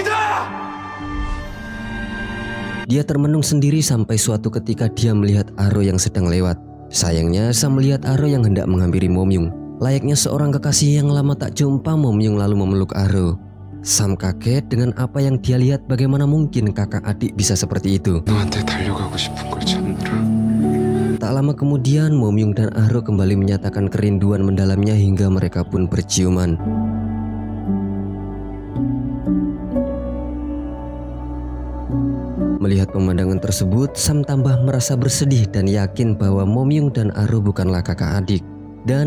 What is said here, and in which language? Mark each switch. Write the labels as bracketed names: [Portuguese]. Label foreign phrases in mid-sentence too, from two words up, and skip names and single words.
[Indonesian] Dia termenung sendiri sampai suatu ketika dia melihat Aro yang sedang lewat. Sayangnya Sam melihat Aro yang hendak menghampiri Momyung. Layaknya seorang kekasih yang lama tak jumpa, Momyung lalu memeluk Aro. Sam kaget dengan apa yang dia lihat. Bagaimana mungkin kakak adik bisa seperti itu? [Korean] 너한테 달려가고 싶은 걸 찾느라. [Indonesian] Tak lama kemudian Momyung dan Aro kembali menyatakan kerinduan mendalamnya hingga mereka pun berciuman. Melihat pemandangan tersebut, Sam tambah merasa bersedih dan yakin bahwa Momyung dan Aro bukanlah kakak adik.